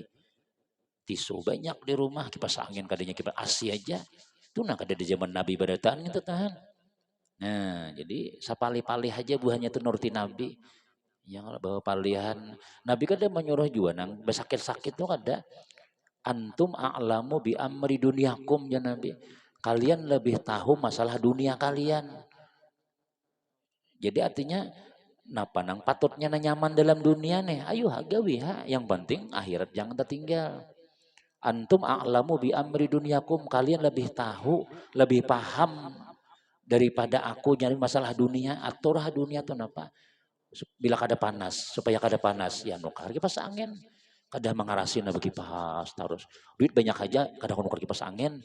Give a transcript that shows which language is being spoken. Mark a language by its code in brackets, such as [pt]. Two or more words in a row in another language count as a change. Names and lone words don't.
[bjn] Tisu banyak di rumah, kipas angin kadanya kipas AC aja. Itu nak ada di zaman Nabi barataan gitu tahan. Nah, jadi sapali-pali aja buahnya itu nuruti Nabi. Yang bawa palihan. Nabi kan ada menyuruh juga nang besakit-sakit tuh ada. [ar] Antum a'lamu bi amri dunyakum ya Nabi. [bjn] Kalian lebih tahu masalah dunia kalian. Jadi artinya napa nang patutnya nyaman dalam dunia nih. Ayo gawi yang penting akhirat jangan tertinggal. [ar] Antum a'lamu bi amri dunyakum, [bjn] kalian lebih tahu, lebih paham daripada aku nyari masalah dunia. Aturah dunia tuh napa? Bila kada panas, supaya kada panas ya nukar kipas angin. Kada mengarasin nabi kipas terus. Duit banyak aja kada nukar kipas angin.